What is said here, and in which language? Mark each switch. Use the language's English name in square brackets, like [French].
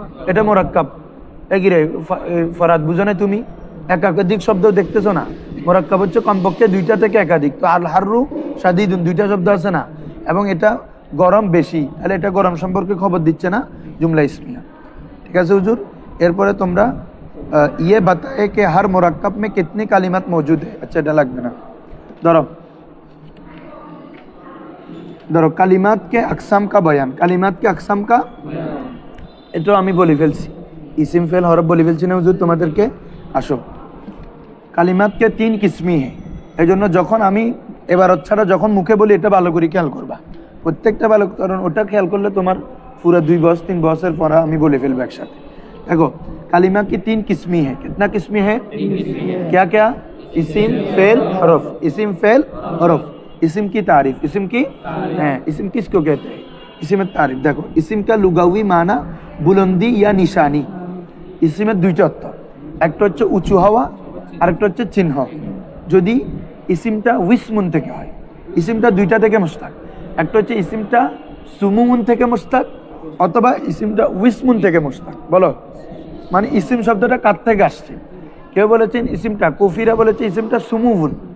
[Bangla] এটা মুরাক্কাব। এ কি রে? ফরাদ, বুঝো না তুমি? একাধিক শব্দ দেখতেছো না? মুরাক্কাব হচ্ছে কমপক্ষে 2টা থেকে একাধিক। তো আল হাররু শাদীদুন, 2টা শব্দ আছে না, এবং এটা গরম বেশি, তাহলে এটা গরম সম্পর্কে খবর দিচ্ছে না, জুমলা ইসমিয়া। ঠিক আছে হুজুর? এরপরে তোমরা [Hindi] ये बताए कि हर मुरक्कब में कितनी कालिमात मौजूद है। [Bangla] अच्छा এটা লাগবে না, ধরো ধরো [Hindi] কালিমাত কে আকসাম কা বয়ান, [Bangla] কালিমাত কে আকসাম কা এটা আমি বলে ফেলছি, ইসিম ফেল হরফ বলে ফেলছি না হুজুর তোমাদেরকে। আসো, [Hindi] কালিমাত কে 3 কিসমি है, [Bangla] এই জন্য যখন আমি এবার ছাড়া যখন মুখে বলি এটা ভালো করে খেয়াল করবা, প্রত্যেকটা ভালো, কারণ ওটা খেয়াল করলে তোমার पूरा 2 बस 3 बसের পড়া আমি বলে ফেলবো একসাথে। [Hindi] देखो कलिमा की 3 किस्में हैं। कितना किस्में है? क्या क्या? इसिम फेल हरफ, इसिम फेल हरफ। इसिम की तारीफ, इसिम की इसिम किसको कहते हैं? इसिम तारीफ। देखो इसिम का लुगावी माना बुलंदी या निशानी। [Bangla] इसिमेর দুইটা অর্থ, একটা হচ্ছে উঁচু হওয়া আর একটা হচ্ছে চিহ্ন। যদি ইসিমটা উইসমুন থেকে হয়, ইসিমটা দুইটা থেকে মুস্তাক, একটা হচ্ছে ইসিমটা সুমুন থেকে মুস্তাক অথবা ইসিমটা উইসমুন থেকে মুস্তাক। বলো মানে ইসিম শব্দটা কার থেকে আসছে? কেউ বলেছেন ইসিমটা, কুফিরা বলেছে ইসিমটা সুমুন।